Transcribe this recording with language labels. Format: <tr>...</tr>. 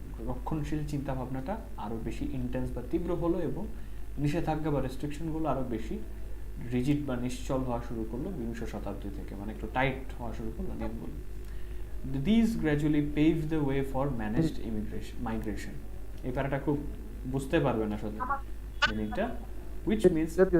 <bn>রক্ষণশীল চিন্তা ভাবনাটা আরও বেশি ইন্টেন্স বা তীব্র হলো এবং নিষেধাজ্ঞা বা রেস্ট্রিকশনগুলো আরও বেশি রিজিড বা নিশ্চল হওয়া শুরু করলো বিংশ শতাব্দী থেকে, মানে একটু টাইট হওয়া শুরু করলো নিয়মগুলো।</bn> <en>These gradually paved the way for managed migration.</en> <bn>এই প্যারাটা খুব বুঝতে পারবেন আসলে মিনিংটা,</bn> <en>which means</en>